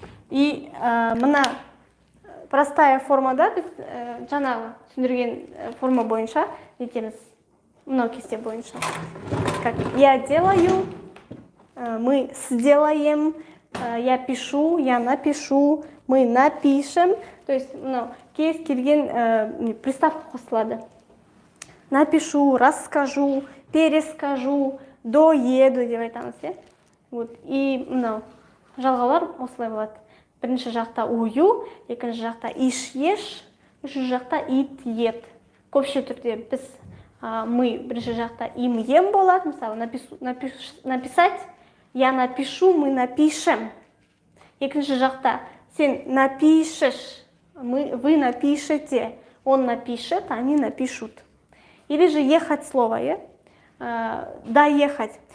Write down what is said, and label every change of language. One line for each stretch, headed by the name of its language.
Kazakh: И мына простая формада біз жаңағы түсіндірген форма бойынша етеміз. Мынау кесте бойынша.
Russian: Как я делаю, мы сделаем, я пишу, я напишу, мы напишем.
Kazakh: То есть, кез келген приставка қосылады.
Russian: Напишу, расскажу, перескажу, доеду
Kazakh: деп айтамыз, иә?
Russian: Вот.
Kazakh: И жалғаулар осылай болады. Бірінші жақта ую, екінші жақта иш еш, үшінші жақта ит ет. Көпше түрде біз мы бірінші жақта им ем болады.
Russian: Мысалы, написать, я напишу, мы напишем.
Kazakh: Екінші жақта сен
Russian: напишешь, вы напишете, он напишет, они напишут. Или же ехать слово, доехать.